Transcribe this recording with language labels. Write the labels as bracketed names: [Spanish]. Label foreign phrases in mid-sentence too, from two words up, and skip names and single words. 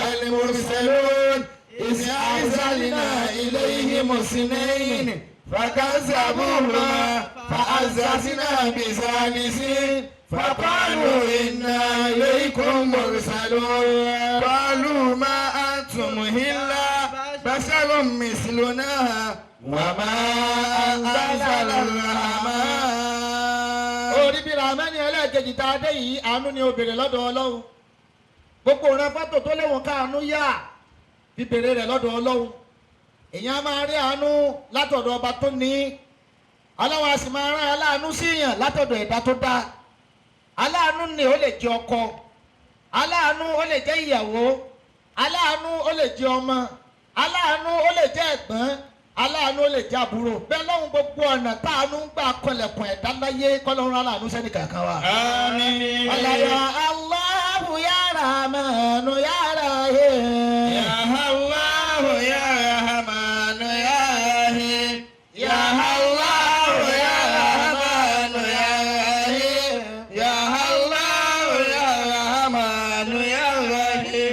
[Arabic] المرسلون إذ أرسلنا إليهم اثنين فكذبوهما فعززنا بثالث فقالوا إنا إليكم مرسلون قالوا ما أنتم إلا بشر مثلنا وما أنزل الرحمن. [Yoruba] orí bí ramani ẹlẹ́ẹ̀kejì tá a dé yìí àánú ni obìnrin lọ́dọ̀ ọlọ́run gbogbo ọ̀rẹ́ fọ́tò tó léwọ̀n káàánú yá bíbèrè rẹ̀ lọ́dọ̀ ọlọ́run èèyàn máa rí àánú látọ̀dọ̀ ọba tó ní ọlọ́run a sì máa rán aláàánú síyàn látọ̀dọ̀ ẹ̀dá tó dá aláàánú ni ó lè jẹ́ ọkọ aláàánú ó lè jẹ́ ìyàwó aláàánú ó lè jẹ́ ọmọ aláàánú ó lè jẹ́ ẹ̀gbọ́n aláàánú ó lè jẹ́ àbúrò bẹ́ẹ̀ lọ́hùn gbogbo ọ̀nà táàánú ń gbà kọlẹ̀kùn ẹ̀dá láyé kọ́lọ́run aláàánú sẹ́ni kankan wa. àmín. [Arabic] ọ̀làyà الله يا رحمن يا رحيم. يا الله يا رحمن يا رحيم. يا الله يا رحمن يا رحيم. يا الله يا رحمن يا رحيم.